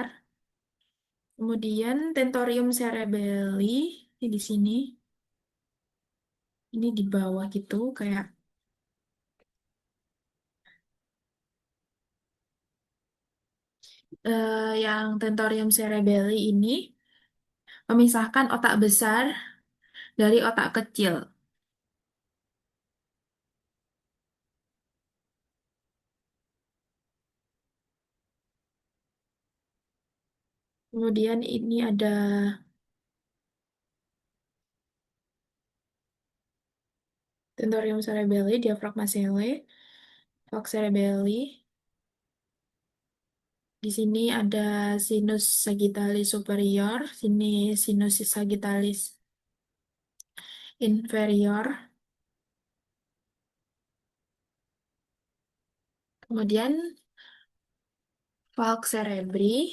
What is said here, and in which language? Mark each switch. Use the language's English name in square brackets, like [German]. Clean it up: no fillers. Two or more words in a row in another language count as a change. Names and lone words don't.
[Indonesian] Kemudian [Latin] tentorium cerebelli [Indonesian] ini di sini, ini di bawah gitu kayak yang [Latin] tentorium cerebelli [Indonesian] ini memisahkan otak besar dari otak kecil. Kemudian ini ada [Latin] tentorium cerebelli, diafragma selae, valgus cerebelli. [Indonesian] Di sini ada [Latin] sinus sagittalis superior, [Indonesian] sini [Latin] sinus sagittalis inferior. Kemudian valgus cerebri.